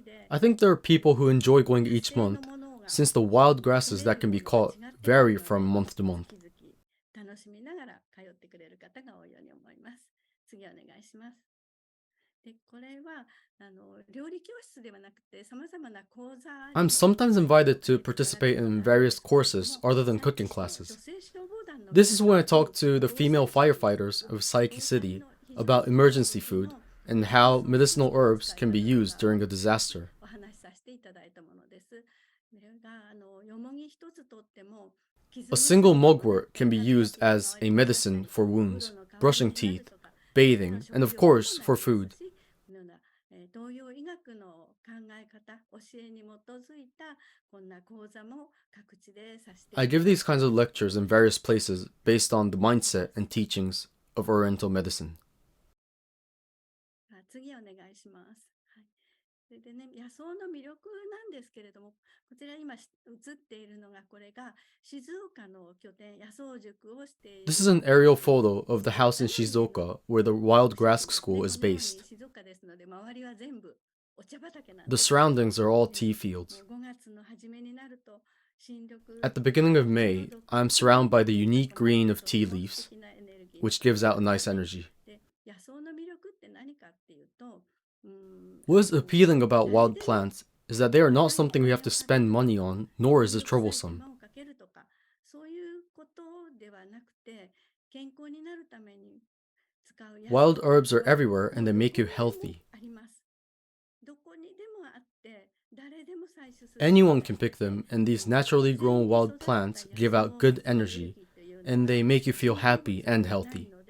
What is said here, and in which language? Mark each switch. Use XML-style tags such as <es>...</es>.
<en>I think there are people who enjoy going each month, since the wild grasses that can be caught vary from month to month.</en> <ja>楽しみながら通ってくれる方が多いように思います。次お願いします。で、これは料理教室ではなくて様々な講座。</ja> <en>I'm sometimes invited to participate in various courses other than cooking classes. This is when I talk to the female firefighters of Saiki City about emergency food and how medicinal herbs can be used during a disaster.</en> <ja>お話しさせていただいたものです。これがよもぎ一つとっても</ja> <en>A single mugwort can be used as a medicine for wounds, brushing teeth, bathing, and of course for food.</en> <ja>東洋医学の考え方、教えに基づいたこんな講座も各地でさせていただいて</ja> <en>I give these kinds of lectures in various places based on the mindset and teachings of Oriental medicine.</en> <ja>次お願いします。はい。それでね、野草の魅力なんですけれども、こちら今映っているのがこれが静岡の拠点野草塾をしている。</ja> <en>This is an aerial photo of the house in Shizuoka where the wild grass school is based.</en> <ja>静岡ですので周りは全部お茶畑なん</ja> <en>The</en> <ja>です。</ja> <en>surroundings are all tea fields.</en> <ja>5月の初めになると新緑</ja> <en>At the beginning of May, I'm surrounded by the unique green of tea leaves, which gives out a nice energy.</en> <ja>で野草の魅力って何かっていうと、</ja> <en>What is appealing about wild plants is that they are not something we have to spend money on, nor is it troublesome.</en> <ja>そういうことではなくて、健康になるために使う野菜</ja> <en>Wild herbs are everywhere and they make you healthy.</en> <ja>あります。どこにでもあって、誰でも採取する</ja> <en>Anyone can pick them, and these naturally grown wild plants give out good energy, and they make you feel happy and healthy.</en>